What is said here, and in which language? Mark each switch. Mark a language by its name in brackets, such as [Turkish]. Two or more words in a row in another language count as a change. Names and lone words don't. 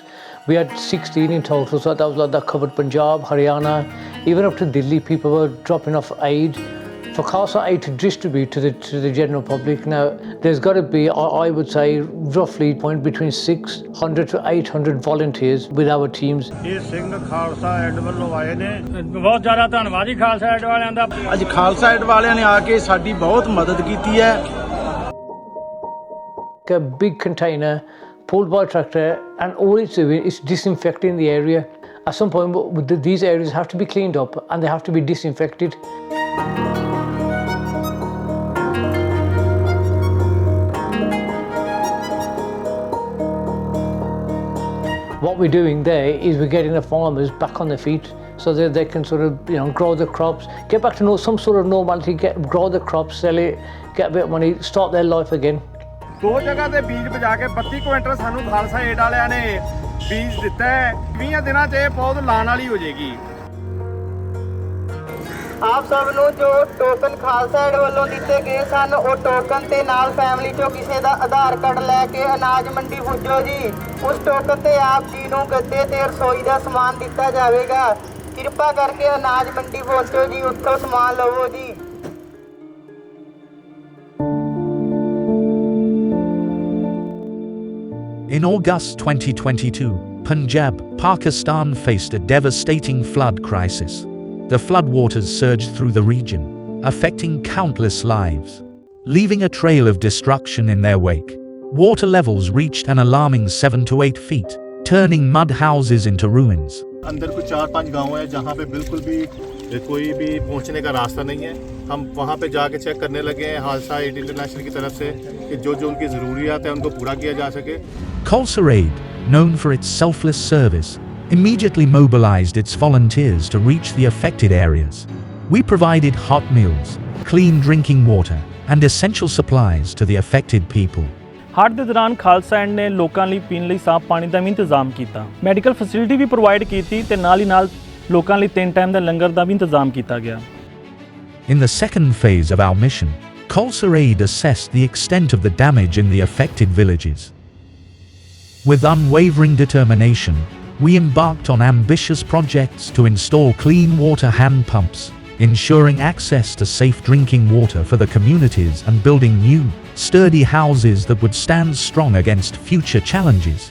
[English] We had 16 in total, so that covered Punjab, Haryana, even up to Delhi. People were dropping off aid for Khalsa Aid to distribute to the general public. Now, there's got to be, I would say, roughly between 600 to 800 volunteers with our teams. [Punjabi] Khalsa Aid ਵੱਲੋਂ ਆਏ ਨੇ ਬਹੁਤ ਜ਼ਿਆਦਾ ਧੰਨਵਾਦ ਜੀ ਖਾਲਸਾ ਏਡ ਵਾਲਿਆਂ ਦਾ ਅੱਜ ਖਾਲਸਾ ਏਡ ਵਾਲਿਆਂ ਨੇ ਆ ਕੇ ਸਾਡੀ ਬਹੁਤ ਮਦਦ ਕੀਤੀ ਹੈ [English] A big container pulled by a tractor, and all it's doing is disinfecting the area. At some point, these areas have to be cleaned up and they have to be disinfected. What we're doing there is we're getting the farmers back on their feet so that they can sort of, grow the crops, get back to some sort of normality, grow the crops, sell it, get a bit of money, start their life again. [Punjabi] ਦੋ ਜਗ੍ਹਾ ਤੇ ਬੀਜ ਬਜਾ ਕੇ 32 ਕੁਇੰਟਲ ਸਾਨੂੰ ਖਾਲਸਾ ਏਡ ਵਾਲਿਆਂ ਨੇ ਬੀਜ ਦਿੱਤਾ ਹੈ 20 ਦਿਨਾਂ 'ਚ ਇਹ ਪੌਦ ਲਾਣ ਵਾਲੀ ਹੋ ਜਾਏਗੀ ਆਪ ਸਭ ਨੂੰ ਜੋ ਟੋਕਨ ਖਾਲਸਾ ਏਡ ਵੱਲੋਂ ਦਿੱਤੇ ਗਏ ਸਨ ਉਹ ਟੋਕਨ ਤੇ ਨਾਲ ਫੈਮਿਲੀ ਚੋਂ ਕਿਸੇ ਦਾ ਆਧਾਰ ਕਾਰਡ ਲੈ ਕੇ ਅਨਾਜ ਮੰਡੀ ਪੁੱਜੋ ਜੀ ਉਸ ਟੋਕਨ ਤੇ ਆਪ ਜੀ ਨੂੰ ਗੱਦੇ ਤੇ ਰਸੋਈ ਦਾ ਸਮਾਨ ਦਿੱਤਾ ਜਾਵੇਗਾ ਕਿਰਪਾ ਕਰਕੇ ਅਨਾਜ ਮੰਡੀ ਪਹੁੰਚੋ ਜੀ ਉੱਥੋਂ ਸਮਾਨ ਲਵੋ ਜੀ [English] In August 2022, Punjab, Pakistan faced a devastating flood crisis. The floodwaters surged through the region, affecting countless lives, leaving a trail of destruction in their wake. Water levels reached an alarming 7 to 8 feet, turning mud houses into ruins. [Urdu] اندر کچھ 4-5 گاؤں ہے جہاں پے بالکل بھی کوئی بھی پہنچنے کا راستہ نہیں ہے ہم وہاں پے جاکے چیک کرنے لگے ہیں خالصہ ایڈ انٹرنیشنل کی طرف سے کہ جو انکی ضروریات ہے انکو پورا کیا جا سکے [English] KhalsaAid, known for its selfless service, immediately mobilized its volunteers to reach the affected areas. We provided hot meals, clean drinking water, and essential supplies to the affected people. [Punjabi] ਹੜ੍ਹ ਦੇ ਦੌਰਾਨ ਖਾਲਸਾ ਏਡ ਨੇ ਲੋਕਾਂ ਲਈ ਪੀਣ ਲਈ ਸਾਫ਼ ਪਾਣੀ ਦਾ ਵੀ ਇੰਤਜ਼ਾਮ ਕੀਤਾ [English] medical facility [Punjabi] ਵੀ ਪ੍ਰੋਵਾਈਡ ਕੀਤੀ ਤੇ ਨਾਲ ਹੀ ਨਾਲ ਲੋਕਾਂ ਲਈ 3 ਟਾਈਮ ਦਾ ਲੰਗਰ ਦਾ ਵੀ ਇੰਤਜ਼ਾਮ ਕੀਤਾ ਗਿਆ [English] In the second phase of our mission, KhalsaAid assessed the extent of the damage in the affected villages. With unwavering determination, we embarked on ambitious projects to install clean water hand pumps, ensuring access to safe drinking water for the communities and building new, sturdy houses that would stand strong against future challenges.